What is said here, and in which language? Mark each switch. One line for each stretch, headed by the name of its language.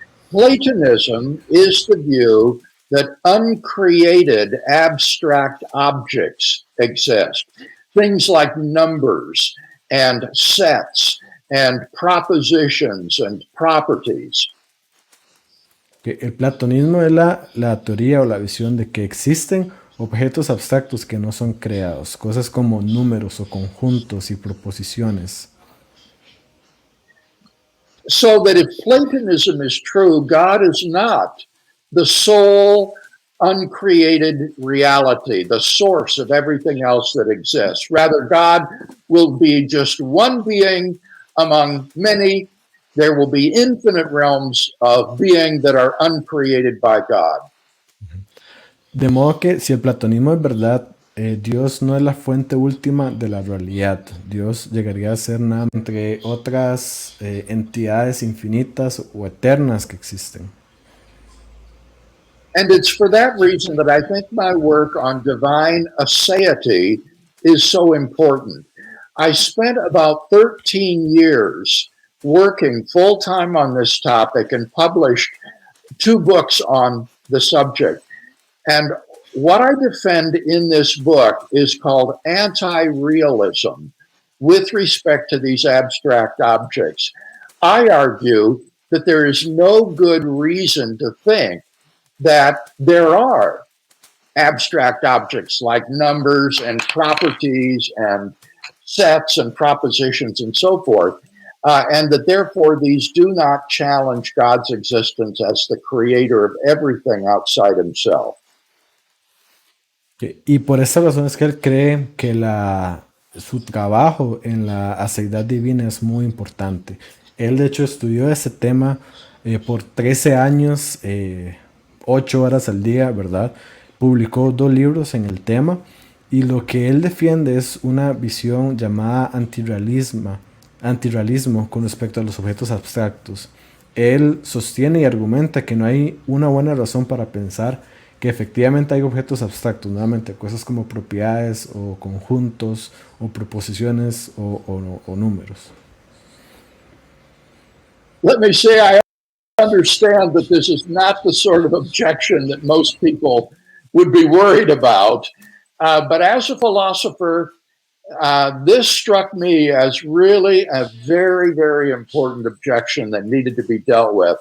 English: Platonism is the view that uncreated abstract objects exist. Things like numbers and sets and propositions and properties.
Spanish: El platonismo es la teoría o la visión de que existen objetos abstractos que no son creados, cosas como números o conjuntos y proposiciones.
English: So that if Platonism is true, God is not the sole uncreated reality, the source of everything else that exists. Rather, God will be just one being among many. There will be infinite realms of being that are uncreated by God.
Spanish: De modo que si el platonismo es verdad, Dios no es la fuente última de la realidad. Dios llegaría a ser nada entre otras entidades infinitas o eternas que existen.
English: And it's for that reason that I think my work on divine aseity is so important. I spent about 13 years working full-time on this topic and published 2 books on the subject. And what I defend in this book is called anti-realism with respect to these abstract objects. I argue that there is no good reason to think that there are abstract objects like numbers and properties and sets and propositions and so forth, and that therefore these do not challenge God's existence as the creator of everything outside himself.
Spanish: Y por esa razón es que él cree que su trabajo en la aceidad divina es muy importante. Él de hecho estudió ese tema por 13 años, 8 horas al día, ¿verdad? Publicó 2 libros en el tema y lo que él defiende es una visión llamada antirrealismo con respecto a los objetos abstractos. Él sostiene y argumenta que no hay una buena razón para pensar que efectivamente hay objetos abstractos, nuevamente cosas como propiedades o conjuntos o proposiciones o números.
English: Let me say I understand that this is not the sort of objection that most people would be worried about, but as a philosopher, this struck me as really a very, very important objection that needed to be dealt with.